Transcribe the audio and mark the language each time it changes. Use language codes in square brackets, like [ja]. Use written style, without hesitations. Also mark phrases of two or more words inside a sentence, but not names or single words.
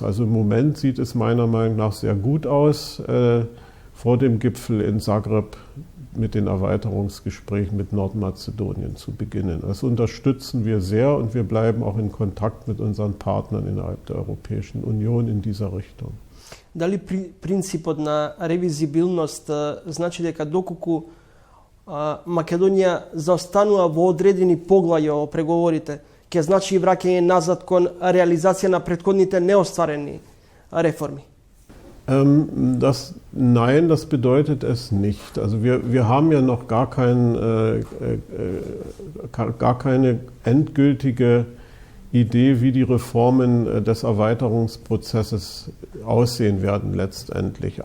[de] Also im Moment sieht es meiner Meinung nach sehr gut aus, vor dem Gipfel in Zagreb mit den Erweiterungsgesprächen mit Nordmazedonien zu beginnen. Das unterstützen wir sehr und wir bleiben auch in Kontakt mit unseren Partnern innerhalb der Europäischen Union in dieser Richtung. [mk] Дали принципот на ревизибилност значи дека доколку Македонија заостанува во одредени поглаја во преговорите, ќе значи и враќање назад кон реализација на претходните неостварени реформи? [de] Nein, das bedeutet es nicht. Also wir haben ja noch gar keine endgültige Idee, wie die Reformen des Erweiterungsprozesses aussehen werden letztendlich.